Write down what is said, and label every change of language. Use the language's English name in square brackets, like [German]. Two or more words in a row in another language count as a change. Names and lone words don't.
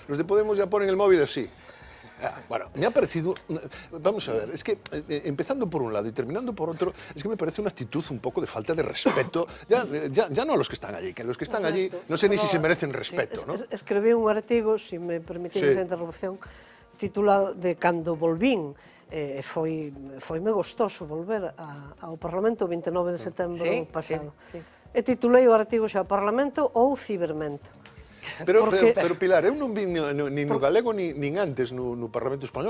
[Spanish] Los de Podemos ya ponen el móvil así. Bueno, me ha parecido, vamos a ver, es que empezando por un lado y terminando por otro, es que me parece una actitud un poco de falta de respeto, ya no a los que están allí, que los que están allí no sé ni si se merecen respeto, ¿no? [Galician] Escribí un artigo, [Spanish] si me permitís esa interrupción, [Galician] titulado de Cando volvín, foime gostoso volver ao Parlamento o 29 de setembro pasado. E titulei o artigo xa Parlamento ou Cibermento. Pero Pilar, eu non vi nin no galego nin antes no Parlamento Español.